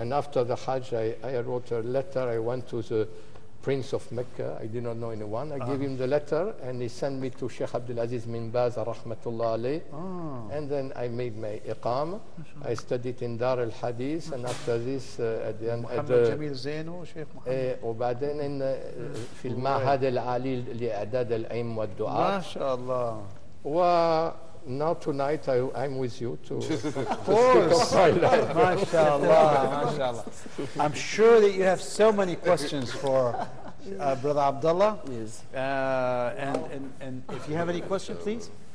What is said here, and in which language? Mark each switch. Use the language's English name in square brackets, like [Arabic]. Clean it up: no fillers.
[English] And after the Hajj, I wrote a letter. I went to the Prince of Mecca. I did not know anyone. I gave him the letter, and he sent me to Sheikh Abdul Aziz bin Baz, rahmatullah alayh. And then I made my iqam. I studied in Dar al-Hadith, and after this, at the end, [Arabic] محمد جميل زينو شيخ محمد. وبعدين في المعهد العالي لإعداد العلم والدعاء. ما شاء الله. [English] Now tonight I'm with you to Of course. MashaAllah, MashaAllah. I'm sure that you have so many questions for Brother Abdullah. Yes. And if you have any question, please.